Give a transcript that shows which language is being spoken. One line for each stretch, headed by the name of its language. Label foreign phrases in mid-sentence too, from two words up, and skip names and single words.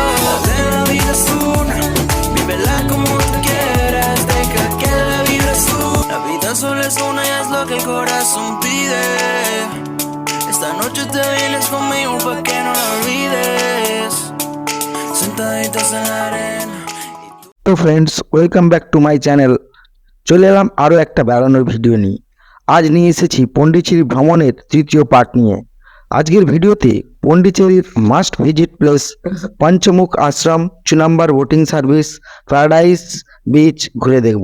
Spanish: La vida es una, vívela como tú quieras. Deja que la vibra suba. La vida solo es una y es lo que el corazón pide. Esta noche te vienes conmigo pa' que no la olvides. Sentaditos en la arena.
Bangla: তো ফ্রেন্ডস,
English: welcome back to my channel.
Bangla: চলে এলাম আরও একটা বেড়ানোর ভিডিও নিয়ে। আজ নিয়ে এসেছি পন্ডিচেরি ভ্রমণের তৃতীয় পার্ট নিয়ে। আজকের ভিডিওতে পন্ডিচেরির
English: must visit place
Bangla: পঞ্চমুখ আশ্রম, 2 নম্বর
English: boating service,
Bangla: প্যারাডাইস বিচ ঘুরে দেখব।